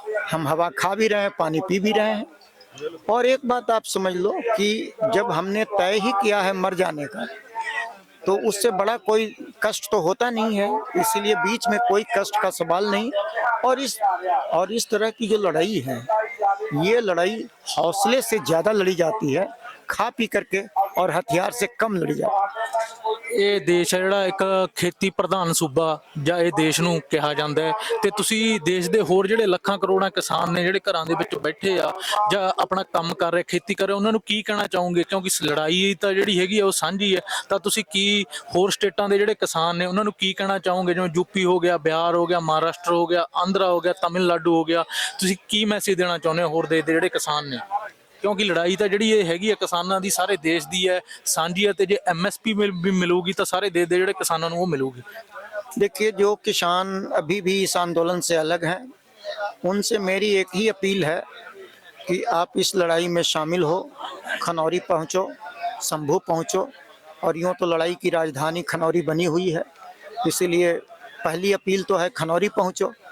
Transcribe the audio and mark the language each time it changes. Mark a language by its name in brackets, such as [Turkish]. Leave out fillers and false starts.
[Hindi] हम हवा खा भी रहे हैं, पानी पी भी रहे हैं। और एक बात आप समझ लो कि जब हमने तय ही किया है मर जाने का, तो उससे बड़ा कोई कष्ट तो होता नहीं है, इसीलिए बीच में कोई कष्ट का सवाल नहीं। और इस तरह की जो लड़ाई है, ये लड़ाई हौसले से ज़्यादा लड़ी जाती है, खा पी करके और हथियार से कम लड़ी जाती है। [Punjabi] ਇਹ ਦੇਸ਼ ਹੈ ਜਿਹੜਾ ਇੱਕ ਖੇਤੀ ਪ੍ਰਧਾਨ ਸੂਬਾ ਜਾਂ ਇਹ ਦੇਸ਼ ਨੂੰ ਕਿਹਾ ਜਾਂਦਾ ਹੈ, ਤੇ ਤੁਸੀਂ ਦੇਸ਼ ਦੇ ਹੋਰ ਜਿਹੜੇ ਲੱਖਾਂ ਕਰੋੜਾਂ ਕਿਸਾਨ ਨੇ ਜਿਹੜੇ ਘਰਾਂ ਦੇ ਵਿੱਚ ਬੈਠੇ ਆ ਜਾਂ ਆਪਣਾ ਕੰਮ ਕਰ ਰਹੇ, ਖੇਤੀ ਕਰ ਰਹੇ, ਉਹਨਾਂ ਨੂੰ ਕੀ ਕਹਿਣਾ ਚਾਹੋਗੇ? ਕਿਉਂਕਿ ਲੜਾਈ ਤਾਂ ਜਿਹੜੀ ਹੈਗੀ ਆ ਉਹ ਸਾਂਝੀ ਹੈ, ਤਾਂ ਤੁਸੀਂ ਕੀ ਹੋਰ ਸਟੇਟਾਂ ਦੇ ਜਿਹੜੇ ਕਿਸਾਨ ਨੇ ਉਹਨਾਂ ਨੂੰ ਕੀ ਕਹਿਣਾ ਚਾਹੋਗੇ? ਜਿਵੇਂ ਯੂਪੀ ਹੋ ਗਿਆ, ਬਿਹਾਰ ਹੋ ਗਿਆ, ਮਹਾਰਾਸ਼ਟਰ ਹੋ ਗਿਆ, ਆਂਧਰਾ ਹੋ ਗਿਆ, ਤਮਿਲਨਾਡੂ ਹੋ ਗਿਆ, ਤੁਸੀਂ ਕੀ ਮੈਸੇਜ ਦੇਣਾ ਚਾਹੁੰਦੇ ਹੋ ਹੋਰ ਦੇਸ਼ ਦੇ ਜਿਹੜੇ ਕਿਸਾਨ ਨੇ? ਕਿਉਂਕਿ ਲੜਾਈ ਤਾਂ ਜਿਹੜੀ ਇਹ ਹੈਗੀ ਆ ਕਿਸਾਨਾਂ ਦੀ ਸਾਰੇ ਦੇਸ਼ ਦੀ ਹੈ, ਸਾਂਝੀ ਹੈ, ਤੇ ਜੇ ਐਮਐਸਪੀ ਵੀ ਮਿਲੂਗੀ ਤਾਂ ਸਾਰੇ ਦੇਸ਼ ਦੇ ਜਿਹੜੇ ਕਿਸਾਨਾਂ ਨੂੰ ਉਹ ਮਿਲੂਗੀ। [Hindi] देखिए, जो किसान अभी भी इस आंदोलन से अलग हैं, उनसे मेरी एक ही अपील है कि आप इस लड़ाई में शामिल हो, खनौरी पहुंचो, शंभू पहुंचो। और यूँ तो लड़ाई की राजधानी खनौरी बनी हुई है, इसीलिए पहली अपील तो है खनौरी पहुंचो।